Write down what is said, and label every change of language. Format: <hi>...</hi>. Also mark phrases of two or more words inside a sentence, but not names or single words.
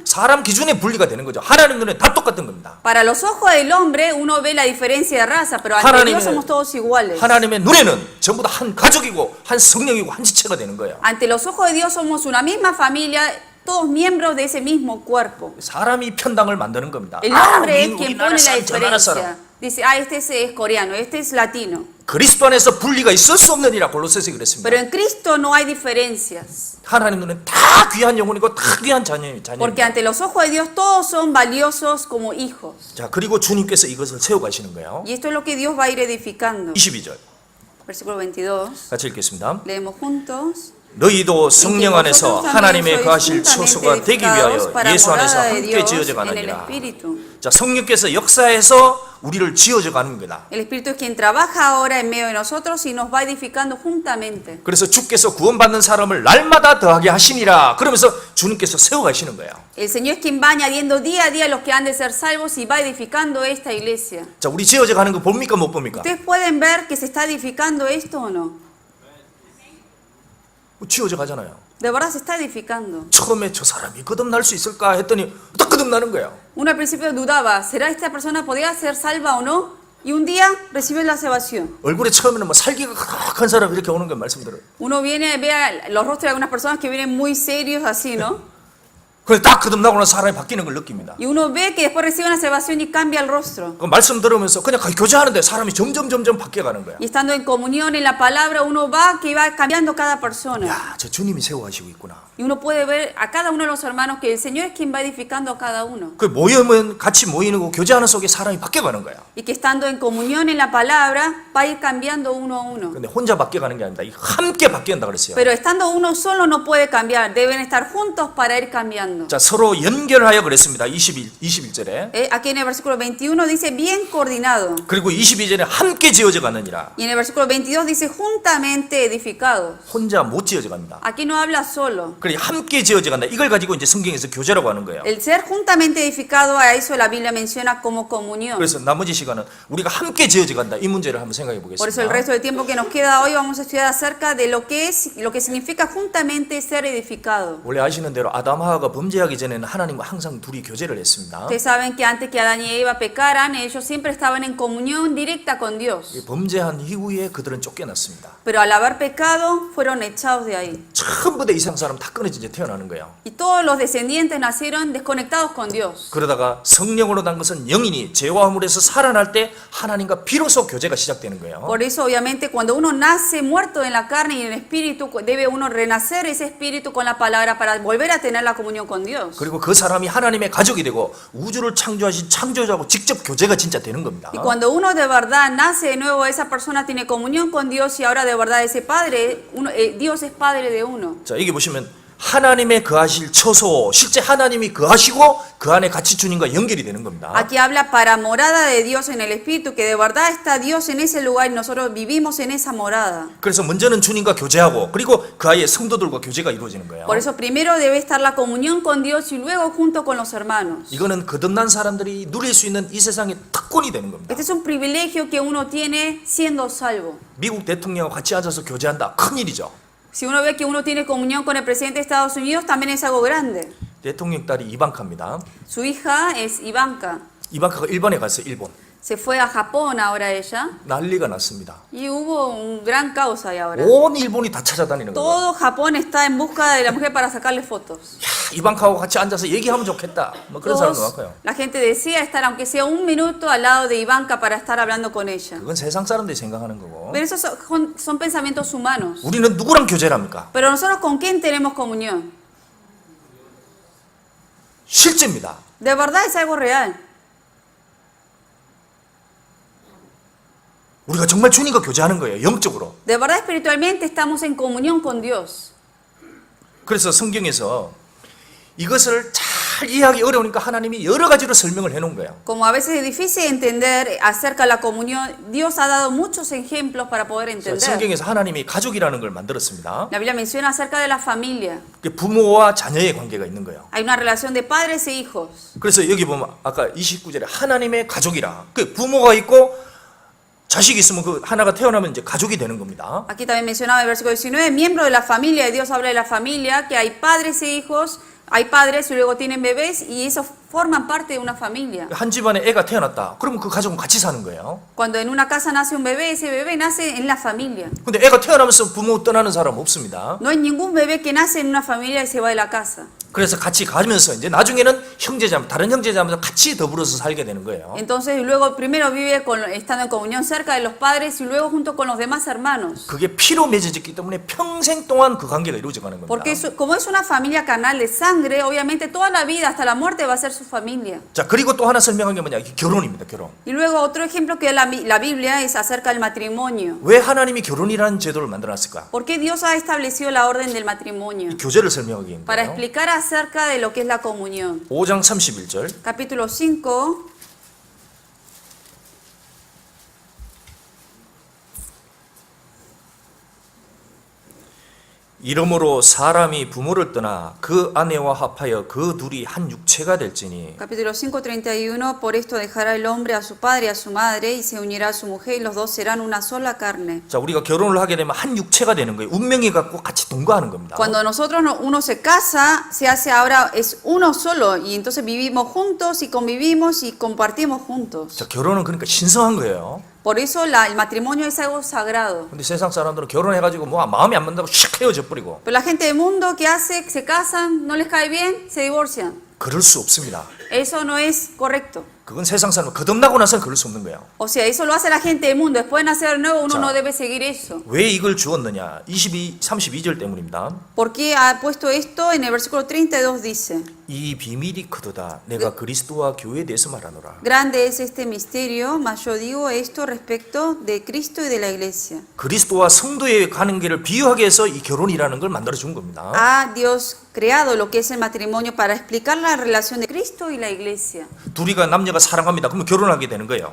<ko>사람 기준에 분리가 되는 거죠. 하나님 눈에 다 똑같은 겁니다.</ko> <es>Para los ojos del hombre uno ve la diferencia de raza, pero ante Dios somos todos iguales.</es> <ko>하나님의 눈에는 전부 다 한 가족이고 한 성령이고 한 지체가 되는 거예요.</ko> <es>Ante los ojos de Dios somos una misma familia, todos miembros de ese mismo cuerpo.</es> <ko>사람이 편당을 만드는 겁니다.</ko> <es>El hombre es</es> <ko>우리</ko> <es>quien</es> <ko>나라</ko> <es>pone la</es> <ko>사람, 저 나라 사람.</ko> <es>diferencia. Dice, este es coreano, este es latino.</es> <ko>그리스도 안에서 분리가 있을 수 없느니라 골로새서 그랬습니다.</ko> <es>Pero en Cristo no hay diferencias.</es> <ko>하나님 눈엔 다 귀한 영혼이고 다 귀한 자녀입니다.</ko> <es>Porque ante los ojos de Dios todos son valiosos como hijos.</es> <ko>자, 그리고 주님께서 이것을 세워가시는 거예요.</ko> <es>Y esto es lo que Dios va a ir edificando.</es> <ko>22절</ko> <es>Versículo 22.</es> <ko>같이 읽겠습니다.</ko> <es>Leemos juntos.</es> <ko>너희도 성령 안에서 하나님의 거하실 처소가 되기 위하여 예수 안에서 함께 지어져 가느니라. 자, 성령께서 역사해서 우리를 지어져 가는 거다.</ko> <es>El Espíritu es quien trabaja ahora en medio de nosotros y nos va edificando juntamente.</es> <ko>그래서 주께서 구원받는 사람을 날마다 더하게 하시니라. 그러면서 주님께서 세워가시는 거예요.</ko> <es>El Señor es quien va añadiendo día a día los que han de ser salvos y va edificando esta iglesia.</es> <ko>자, 우리 지어져 가는 거 봅니까 못 봅니까?</ko> <es>¿Ustedes pueden ver que se está edificando esto o no?</es> <ko>지어져 가잖아요.</ko> <es>De verdad se está edificando.</es> <ko>처음에 저 사람이 거듭날 수 있을까 했더니 딱 거듭나는 거예요.</ko> <es>Uno al principio dudaba, ¿será esta persona podría ser salva o no? Y un día recibe la salvación.</es> <ko>얼굴에 처음에는 뭐 살기가 그럭한 사람 이렇게 오는 거 말씀드려요.</ko> <es>Uno viene, ve a los rostros de algunas personas que vienen muy serios así, ¿no?</es> <ko>그래서 딱 거듭나고 나서 사람이 바뀌는 걸 느낍니다.</ko> <es>Y uno ve que después recibe una salvación y cambia el rostro.</es> <ko>그 말씀 들으면서 그냥 교제하는데 사람이 점점 바뀌어가는 거야.</ko> <es>Y estando en comunión en la palabra, uno va que va cambiando cada persona.</es> <ko>야, 저 주님이 세워가시고 있구나.</ko> <es>Y uno puede ver a cada uno de los hermanos que el Señor es quien va edificando a cada uno.</es> <ko>그 모이면 같이 모이는 거 교제하는 속에 사람이 바뀌어가는 거야.</ko> <es>Y que estando en comunión en la palabra, va a ir cambiando uno a uno.</es> <ko>근데 혼자 바뀌어가는 게 아닙니다. 함께 바뀐다 그랬어요.</ko> <es>Pero estando uno solo no puede cambiar, deben estar juntos para ir cambiando.</es> <ko>자, 서로 연결하여 그랬습니다. 21절에.</ko> <es>Aquí en el versículo 21 dice bien coordinado.</es> <ko>그리고 22절에 함께 지어져 가느니라.</ko> <es>Y en el versículo 22 dice juntamente edificados.</es> <ko>혼자 못 지어져 갑니다.</ko> <es>Aquí no habla solo.</es> <ko>그래 함께 지어져 간다. 이걸 가지고 이제 성경에서 교제라고 하는 거예요.</ko> <es>El ser juntamente edificado, a eso la Biblia menciona como comunión.</es> <ko>그래서 나머지 시간은 우리가 함께 지어져 간다. 이 문제를 한번 생각해</ko> <es>Por eso el</es> <ko>보겠습니다.</ko> <es>resto del tiempo que nos queda hoy vamos a estudiar acerca de lo que significa juntamente ser edificado.</es> <ko>원래 아시는 대로 아담 하와가 범죄하기 전에는 하나님과 항상 둘이 교제를 했습니다.</ko> <es>Ustedes saben que antes que Adán y Eva pecaran, ellos siempre estaban en comunión directa con Dios.</es> <ko>이 범죄한 이후에 그들은 쫓겨났습니다.</ko> <es>Pero al haber pecado, fueron echados de ahí.</es> <ko>전부 다 이상 사람 다 끊어진 이제 태어나는 거예요.</ko> <es>Y todos los descendientes nacieron desconectados con Dios.</es> <ko>그러다가 성령으로 난 것은 영인이 죄와 허물에서 살아날 때 하나님과 비로소 교제가 시작되는 거예요.</ko> <es>Por eso, obviamente, cuando uno nace muerto en la carne y en el espíritu, debe uno renacer ese espíritu con la palabra para volver a tener la comunión con Dios.</es> <ko>그리고 그 사람이 하나님의 가족이 되고 우주를 창조하신 창조자하고 직접 교제가 진짜 되는 겁니다.</ko> <es>Y cuando uno de verdad nace de nuevo, esa persona tiene comunión con Dios y ahora de verdad ese padre, Dios es padre de uno.</es> <ko>자, 여기 보시면 하나님의 거하실 처소, 실제 하나님이 거하시고 그 안에 같이 주님과 연결이 되는 겁니다.</ko> <es>Aquí habla para morada de Dios en el espíritu, que de verdad está Dios en ese lugar y nosotros vivimos en esa morada.</es> <ko>그래서 먼저는 주님과 교제하고 그리고 그 아이의 성도들과 교제가 이루어지는 거예요.</ko> <es>Por eso primero debe estar la comunión con Dios y luego junto con los hermanos.</es> <ko>이거는 거듭난 사람들이 누릴 수 있는 이 세상의 특권이 되는 겁니다.</ko> <es>Este es un privilegio que uno tiene siendo salvo.</es> <ko>미국 대통령과 같이 앉아서 교제한다. 큰일이죠.</ko> <es>Si uno ve que uno tiene comunión con el presidente de Estados Unidos, también es algo grande.</es> <ko>대통령 딸이 이방카입니다.</ko> <es>Su hija es Ivanka.</es> <ko>이방카가 일본에 갔어요. 일본.</ko> <es>Se fue a Japón ahora ella</es> <ko>난리가 났습니다.</ko> <es>y hubo un gran caos ahí ahora.</es> <ko>온 일본이 다 찾아다니는 거예요.</ko> <es>Todo Japón está en busca de la mujer para sacarle fotos.</es> <ko>야, 이방카하고 같이 앉아서 얘기하면 좋겠다. 뭐 그런 사람도 많고요.</ko> <es>La gente desea estar, aunque sea un minuto, al lado de Ivanka para estar hablando con ella.</es> <ko>그건 세상 사람들이 생각하는 거고.</ko> <es>Pero esos son pensamientos humanos.</es> <ko>우리는 누구랑 교제를 합니까?</ko> <es>Pero nosotros, ¿con quién tenemos comunión?</es> <ko>실제입니다.</ko> <es>De verdad es algo real.</es> <ko>우리가 정말 주님과 교제하는 거예요. 영적으로.</ko> <es>De verdad, espiritualmente estamos en comunión con Dios.</es> <ko>그래서 성경에서 이것을 잘 이해하기 어려우니까 하나님이 여러 가지로 설명을 해놓은 거예요.</ko> <es>Como a veces es difícil entender acerca de la comunión, Dios ha dado muchos ejemplos para poder entender.</es> <ko>성경에서 하나님이 가족이라는 걸 만들었습니다.</ko> <es>La Biblia menciona acerca de la familia.</es> <ko>부모와 자녀의 관계가 있는 거예요.</ko> <es>Hay una relación de padres e hijos.</es> <ko>그래서 여기 보면 아까 29절에 하나님의 가족이라. 그 부모가 있고 자식이 있으면 그 하나가 태어나면 이제 가족이 되는 겁니다.</ko> <es>Aquí también mencionaba el versículo 19, miembro de la familia, Dios habla de la familia, que hay padres e hijos, hay padres y luego tienen bebés y esos forman parte de una familia.</es> <ko>한 집안에 애가 태어났다. 그러면 그 가족은 같이 사는 거예요.</ko> <es>Cuando en una casa nace un bebé, ese bebé nace en la familia.</es> <ko>근데 애가 태어나면서 부모 떠나는 사람 없습니다.</ko> <es>No hay ningún bebé que nace en una familia y se va de la casa.</es> <ko>그래서 같이 가면서 이제 나중에는 형제자매, 다른 형제자매도 같이 더불어서 살게 되는 거예요.</ko> <es>Entonces luego primero vive estando en comunión cerca de los padres y luego junto con los demás hermanos.</es> <ko>그게 피로 맺어졌기 때문에 평생 동안 그 관계가 이루어져가는 겁니다.</ko> <es>Porque como es una familia carnal de sangre, obviamente toda la vida hasta la muerte va a ser su familia.</es> <ko>자, 그리고 또 하나 설명한 게 뭐냐? 이게 결혼입니다. 결혼.</ko> <es>Y luego otro ejemplo que da la Biblia es acerca del matrimonio.</es> <ko>왜 하나님이 결혼이라는 제도를 만들어놨을까?</ko> <es>¿Por qué Dios ha establecido la orden del matrimonio?</es> <ko>이 교제를 설명하기 위한</ko> <es>Para</es> <ko>거예요.</ko> <es>explicar acerca de lo que es la comunión.</es> <ko>5장 31절.</ko> <es>Capítulo 5.</es> <ko>이러므로 사람이 부모를 떠나 그 아내와 합하여 그 둘이 한 육체가 될지니</ko> <es>Capítulo 5:31. Por esto dejará el hombre a su padre y a su madre y se unirá a su mujer y los dos serán una sola carne.</es> <ko>자, 우리가 결혼을 하게 되면 한 육체가 되는 거예요. 운명이 갖고 같이 동거하는 겁니다.</ko> <es>Cuando nosotros uno se casa, se hace ahora es uno solo y entonces vivimos juntos y convivimos y compartimos juntos.</es> <ko>자, 결혼은 그러니까 신성한 거예요.</ko> <es>Por eso el matrimonio es algo sagrado.</es> <ko>근데 세상 사람들은 결혼해가지고 뭐 마음이 안 맞는다고 샥 헤어져 버리고</ko> <es>Pero la gente del mundo que hace, se casan, no les cae bien, se divorcian.</es> <ko>그럴 수 없습니다.</ko> <es>Eso no es correcto.</es> <ko>그건 세상 사람 거듭나고 나서는 그럴 수 없는 거예요.</ko> <es>O sea, eso lo hace la gente del mundo. Después de nacer de nuevo, uno</es> <ko>자.</ko> <es>no debe seguir eso.</es> <ko>왜 이걸 주었느냐? 32절 때문입니다.</ko> <es>¿Por qué ha puesto esto? En el versículo 32 dice:</es> <ko>이 비밀이 크도다. 내가 그리스도와 교회에 대해서 말하노라.</ko> <es>Grande es este misterio, mas yo digo esto respecto de Cristo y de la iglesia.</es> <ko>그리스도와 성도의 관계를 비유하게 해서 이 결혼이라는 걸 만들어 준 겁니다.</ko> <es>Ha Dios creado lo que es el matrimonio para explicar la relación de Cristo y la iglesia.</es> <ko>둘이가 남녀가 사랑합니다. 그러면 결혼하게 되는 거예요.</ko>